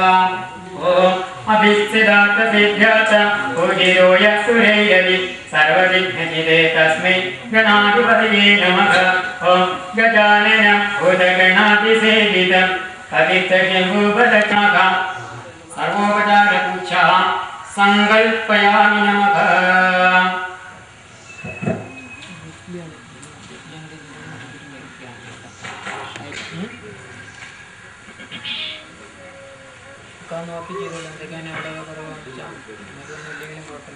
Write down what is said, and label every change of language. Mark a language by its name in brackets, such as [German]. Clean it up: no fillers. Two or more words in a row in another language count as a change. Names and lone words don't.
[Sanskrit] ओम अभिस्थितार्थसिद्ध्या च पूजितो यः सुरैरपि सर्वविघ्नचिते तस्मै गणाधिपतये नमः। ओम गजानन भूतगणातिसेवितं पतितशम्भुफलकाः സർവോപചാരപൂജാ സങ്കൽപ്പയാമി നമഃ. [Malayalam] നോക്കി ചെയ്തോളൂ എന്തൊക്കെയാണ് അവിടെ കുറവാണെന്ന് വെച്ചാൽ അതൊന്നും ഇല്ലെങ്കിലും കുഴപ്പമില്ല.